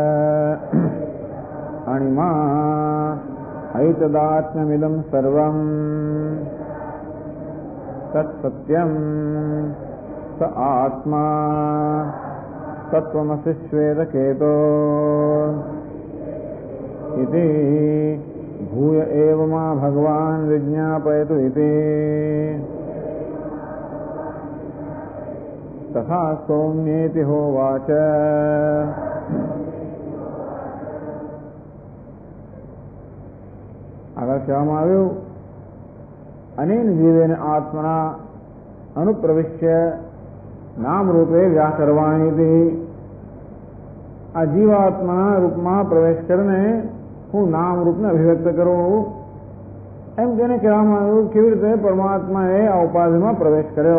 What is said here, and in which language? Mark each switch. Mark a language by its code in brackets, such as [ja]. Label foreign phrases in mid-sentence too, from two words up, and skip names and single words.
[sa] अणिमा ऐतदात्म्यमिदं सर्वं तत्सत्यं स आत्मा तत्त्वमसि श्वेतकेतो इति भूय एव मा भगवान् विज्ञापयतु इति तथा सौम्येति होवाच। [gu] આગળ કહેવામાં આવ્યું [sa] અનેન જીવેન આત્મના અનુપ્રવિશ્ય નામ રૂપે વ્યાકરવાણીથી [gu] આ જીવાત્માના રૂપમાં પ્રવેશ કરીને હું નામ રૂપને અભિવ્યક્ત કરું એમ તેને કહેવામાં આવ્યું કેવી રીતે પરમાત્માએ આ ઉપાધિમાં પ્રવેશ કર્યો।